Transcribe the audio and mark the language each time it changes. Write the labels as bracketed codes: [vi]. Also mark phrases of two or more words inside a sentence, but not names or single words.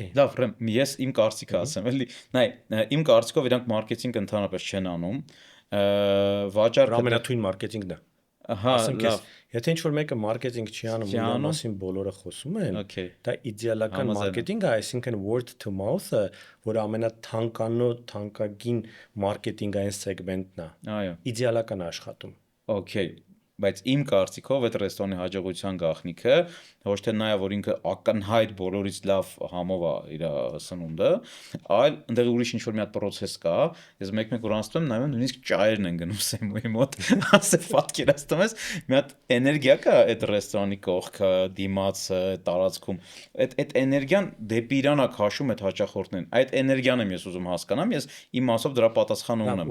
[hy] Լավ, Ռեմ, ես իմ կարծիքը ասեմ, էլի։ Նայ, իմ կարծիքով իրանք մարքեթինգ ընդհանրապես չեն անում։ Վաճառքը ամենաթույն մարքեթինգն է։ Լավ։ Եթե ինչ-որ մեկը մարքեթինգ չի անում, ու նրա մասին բոլորը խոսում են, դա իդեալական մարքեթինգ է, այսինքն [en] word to mouth- [hy] ը, որ ամենաթանկագին մարքեթինգային սեգմենտն է։ Այո։ Իդեալական աշխատում։ Okay, բայց իմ կարծիքով այդ ռեստորանի հաջողության գաղտնիքը ոչ թե նա է, որ ինքը ակնհայտ բոլորից լավ համով է իր սնունդը, այլ այնտեղ ուրիշ ինչ-որ մի հատ process կա, ես մեկ-մեկ որ անցնում եմ, նայում եմ նույնիսկ ճայերն են գնում Սեմոյի մոտ, ասես պատկերացնում ես, մի հատ էներգիա կա այդ ռեստորանի կողքը, դիմացը, տարածքում, այդ էներգիան դեպի իրան է քաշում այդ հաճախորդներին, այդ էներգիան եմ ես ուզում հասկանամ, ես իմ մասով դրա պատասխանը ունեմ։